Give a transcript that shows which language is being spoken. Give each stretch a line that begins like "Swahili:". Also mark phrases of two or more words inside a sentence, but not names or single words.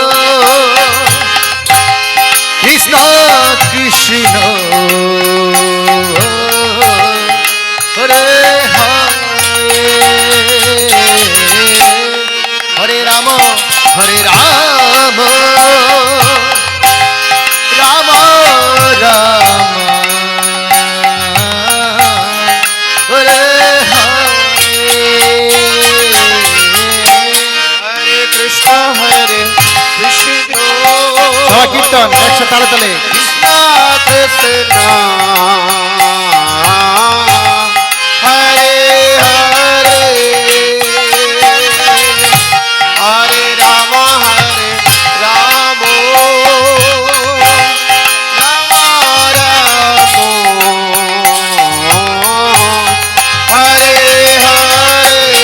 Sanskrit: কৃষ্ণ কৃষ্ণ হরে হরে, হরে রাম হরে রাম, রাম রাম হরে হরে, Hare Krishna, Hare Krishna,
Bangla: সবাই কীর্তন একশো তালে তালে,
Sanskrit: Krishna Krishna, Hare Hare, Hare Rama, Hare Rama, Rama Rama, Hare Hare.